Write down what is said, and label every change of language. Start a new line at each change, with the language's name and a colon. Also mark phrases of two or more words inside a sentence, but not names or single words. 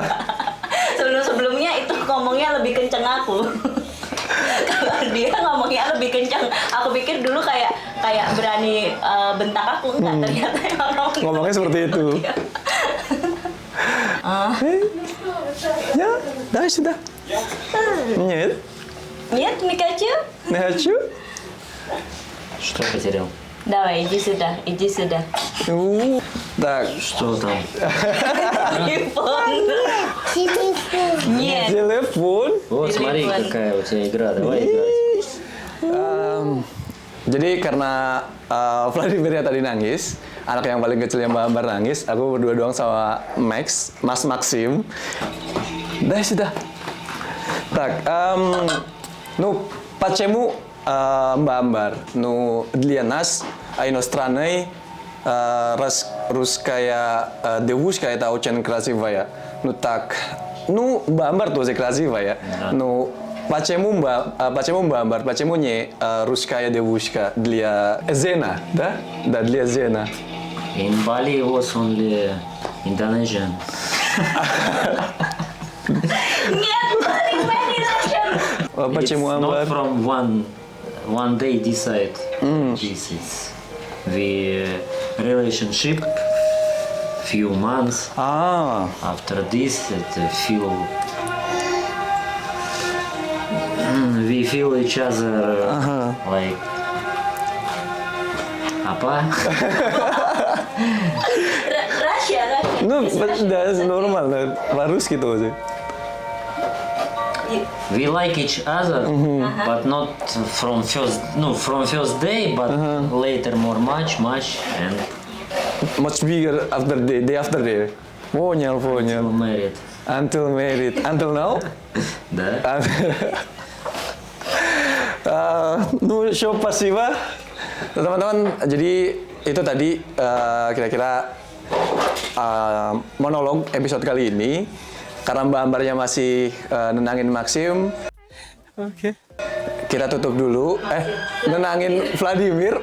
Indonesian: Sebelum-sebelumnya itu ngomongnya lebih kenceng aku. Kalau dia ngomongnya lebih kencang, aku pikir dulu kayak berani bentak aku, enggak, ternyata emang Ngomongnya seperti itu. Ya, dah sudah.
Russian: Нет. Нет, не хочу. Не хочу. Что потерял? Давай, иди сюда. Так, Что там?
Indonesian: Telepon.
Russian: Телефон. Нет.
Indonesian: telepon.
Russian: Вот смотри, Телефон. какая у тебя игра. Давай играть.
Indonesian: Jadi karena Vladimir tadi nangis, anak yang paling kecil yang Mbak Ambar nangis, aku berdua doang sama Mas Maxim. Dah sudah. Tak,
Russian: ну, почему Mbak Ambar, nu для нас, иностранный, русская девушка, это очень красивая. Ну так, ну, Mbak Ambar тоже красивая. Ну, почему Mbak Ambar, почему не русская девушка для Зена, да? Да, для Зена.
English: In Bali was only Indonesian.
Russian: Почему
English: It's
Russian: Ambar?
English: not from one day decide. This is the relationship. Few months after this, we feel each other like apa?
Indonesian: Rahasia.
Russian: Ну, да, нормально, по-русски тоже.
English: We like each other, but not from first day, but later much, and Much bigger after day after day.
Russian: Понял.
English: married. Until married. Until now?
Russian: Да. Ну, show pasiva.
Indonesian: Teman-teman, jadi itu tadi kira-kira monolog episode kali ini. Karena Mbak Ambarnya masih nenangin Maxim. Oke. Kita tutup dulu. Nenangin Vladimir.